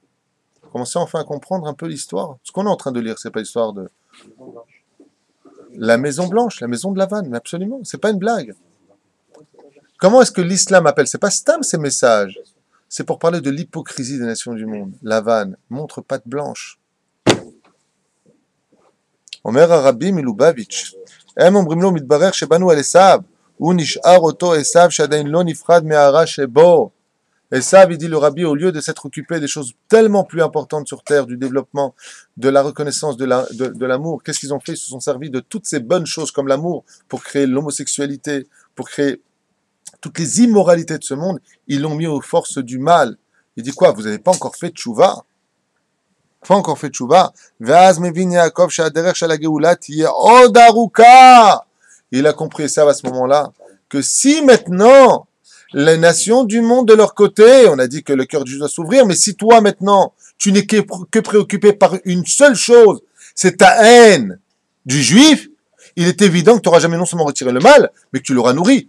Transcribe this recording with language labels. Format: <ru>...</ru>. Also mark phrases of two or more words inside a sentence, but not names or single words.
<fr>Commencez enfin à comprendre un peu l'histoire. Ce qu'on est en train de lire, c'est pas l'histoire de la Maison Blanche, la maison de Lavan, mais absolument, c'est pas une blague. Comment est-ce que l'islam appelle? C'est pas Stam ces messages. C'est pour parler de l'hypocrisie des nations du monde. Lavan montre patte blanche.</fr> <he>אומר רבי מליובאוויטש. הם אומרים לו, מתברר שבאנו על עשיו, הוא נשאר אותו עשיו שעדיין לא נפרד מהרע שבו.</he> <fr>Esav, il dit le rabbi, au lieu de s'être occupé des choses tellement plus importantes sur terre, du développement, de la reconnaissance, de l'amour, qu'est-ce qu'ils ont fait? Ils se sont servis de toutes ces bonnes choses comme l'amour pour créer l'homosexualité, pour créer toutes les immoralités de ce monde. Ils l'ont mis aux forces du mal. Il dit quoi? Vous n'avez pas encore fait tchouva? Pas encore fait tchouva?</fr> <he>ואז מבין יעקב שהדרך של הגאולה תהיה עוד ארוכה.</he> <fr>Il a compris Esav à ce moment-là que si maintenant les nations du monde de leur côté, on a dit que le cœur du juif doit s'ouvrir, mais si toi maintenant, tu n'es que préoccupé par une seule chose, c'est ta haine du juif, il est évident que tu n'auras jamais non seulement retiré le mal, mais que tu l'auras nourri.</fr>